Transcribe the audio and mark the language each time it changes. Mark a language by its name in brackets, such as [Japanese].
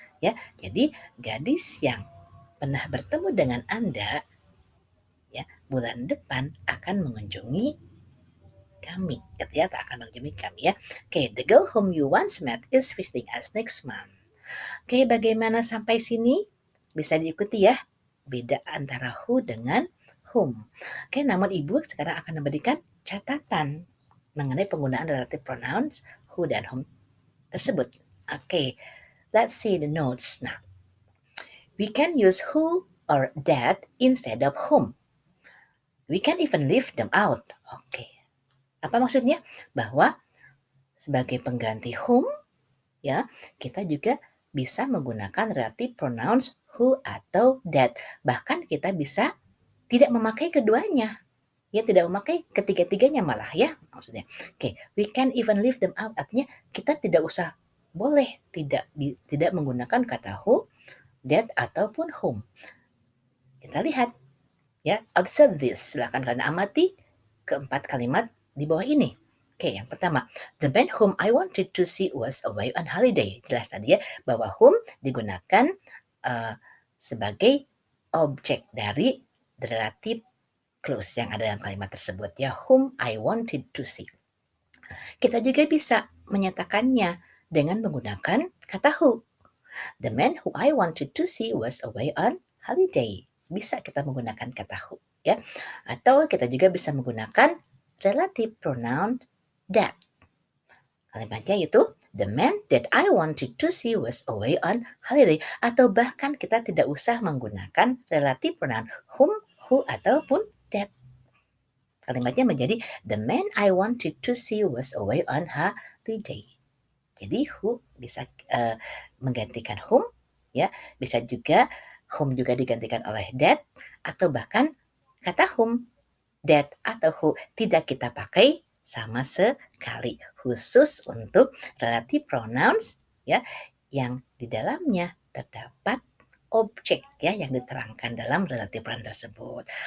[Indonesian] Ya, jadi gadis yang pernah bertemu dengan Anda ya bulan depan akan mengunjungi kami, ya, akan mengunjungi kami ya. [English] Okay, the girl whom you once met is visiting us next month. [Indonesian] Oke, bagaimana sampai sini? Bisa diikuti ya, beda antara who dengan whom. Oke, namun Ibu sekarang akan memberikan catatan mengenai penggunaan relative pronouns who dan whom tersebut. [English] Oke, let's see the notes. Nah, we can use who or that instead of whom. We can even leave them out. [Indonesian] Oke, apa maksudnya? Bahwa sebagai pengganti whom, ya, kita juga bisa menggunakan relative pronouns who atau that. Bahkan kita bisa tidak memakai keduanya. Ya, tidak memakai ketiga-tiganya malah ya maksudnya. [English] Oke, we can even leave them out. [Indonesian] Artinya kita tidak usah boleh tidak menggunakan kata who, that ataupun whom. Kita lihat ya, [English] observe this. [Indonesian] Silakan kalian amati keempat kalimat di bawah ini. Oke, yang pertama, [English] the man whom I wanted to see was away on holiday. [Indonesian] Jelas tadi ya, bahwa whom digunakan sebagai objek dari the relative clause yang ada dalam kalimat tersebut ya, [English] whom I wanted to see. [Indonesian] Kita juga bisa menyatakannya dengan menggunakan kata who. [English] The man who I wanted to see was away on holiday. [Indonesian] Bisa kita menggunakan kata who ya. Atau kita juga bisa menggunakan relative pronoun that. Kalimatnya itu, [English] "The man that I wanted to see was away on holiday." [Indonesian] Atau bahkan kita tidak usah menggunakan relative pronoun whom, who, ataupun that. Kalimatnya menjadi, [English] "The man I wanted to see was away on holiday." [Indonesian] Jadi who bisa, menggantikan whom, ya, bisa juga whom juga digantikan oleh that, atau bahkan kata whom, that, atau who tidak kita pakai sama sekali, khusus untuk relative pronouns, ya, yang di dalamnya terdapat objek, ya, yang diterangkan dalam relative pronoun tersebut.